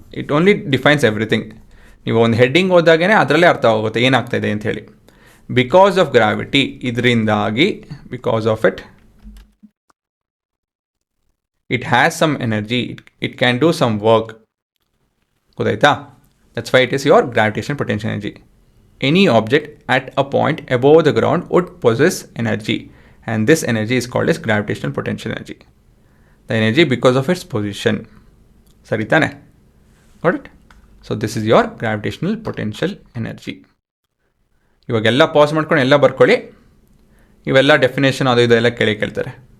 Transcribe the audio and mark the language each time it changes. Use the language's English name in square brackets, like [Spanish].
[English] It only defines everything. [Kannada] ನೀವು ಒಂದು heading ಓದಾಗೇ ಅದರಲ್ಲೇ ಅರ್ಥ ಆಗುತ್ತೆ ಏನಾಗ್ತಾಯಿದೆ ಅಂತ ಹೇಳಿ. [English] Because of gravity, ಇದರಿಂದಾಗಿ, because of it has some energy, it can do some work. ಗೊತ್ತಾಯ್ತಾ? That's why it is your gravitation potential energy. Any object at a point above the ground would possess energy, and this energy is called as gravitational potential energy. The energy because of its position. [Kannada] Sari tane? [English] Got it? So this is your gravitational potential energy. [Kannada] ಇವಾಗೆಲ್ಲ pass ಮಾಡ್ಕೊಂಡು ಎಲ್ಲ ಬರ್ಕೊಳ್ಳಿ. ಇವೆಲ್ಲ definition ಅದು ಇದು ಎಲ್ಲ ಕೇಳ್ತಾರೆ.